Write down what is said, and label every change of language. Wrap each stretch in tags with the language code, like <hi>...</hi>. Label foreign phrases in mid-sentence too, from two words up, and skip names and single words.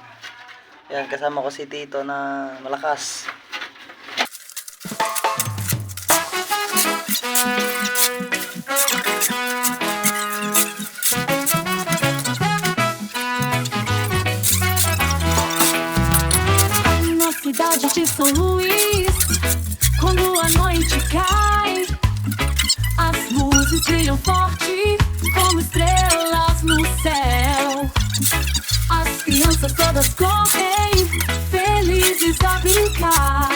<tl>Ayan, kasama ko si Tito na malakas.</tl> <pt>Na cidade de São Luís, quando a noite cai, as luzes brilham forte como estrelas no céu. As crianças todas correm, felizes a brincar.</pt>